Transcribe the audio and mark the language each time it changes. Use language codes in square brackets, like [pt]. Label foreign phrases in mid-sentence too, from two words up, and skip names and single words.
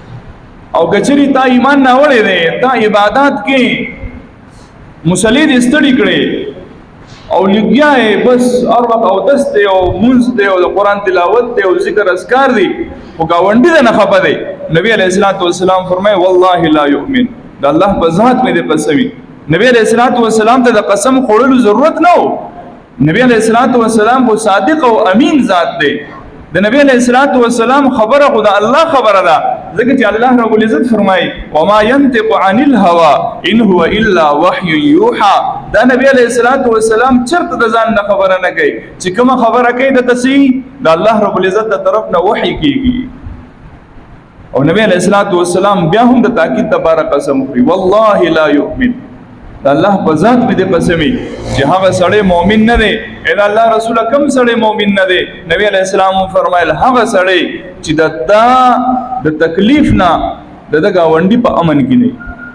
[ps] او که چېرې تا ایمان ناوړی دی، تا عبادات کې مصلي دې ستړي کړې او لګیا یې بس هر وخت اودس دی او مونځ دی او د قرآن تلاوت دی او ذکر اذکار دی خو ګاونډي ته نه خفه دی. [ar] نبی علیہ الصلوۃ والسلام فرمایي والله لا يؤمن. [ps] د الله په ذات مې دې قسم وي. نبی [ar] علیہ الصلوۃ والسلام [ps] ته د قسم خوړلو ضرورت نه و. نبی [ar] علیہ الصلوۃ والسلام [ps] خو صادق او امین ذات دی. د نبی [ar] علیہ الصلوۃ والسلام [ps] خبره خو د الله خبره ده ځکه چې [ar] الله رب العزت [ps] فرمایي [ar] وما ينطق عن الهوى ان هو الا وحي يوحى. [ps] دا نبی [ar] علیہ الصلوۃ والسلام [ps] چرته د ځان نه خبره نه کوي چې کومه خبره کوي د تسی د [ar] الله رب العزت [ps] د طرف نه وحي کیږي. او نبی [ar] علیہ الصلوۃ والسلام [ps] بیا هم د تاکید لپاره قسم کوي [ar] والله لا يؤمن. [ps] د الله په ذات مې د قسمی چې هغه سړی مؤمن نه دی. اې الله رسول کوم سړی مؤمن نه دی؟ نبی [ar] علیہ السلام [ps] فرمایل هغه سړی چې د تکلیف نه د گاونډي په امن کې نه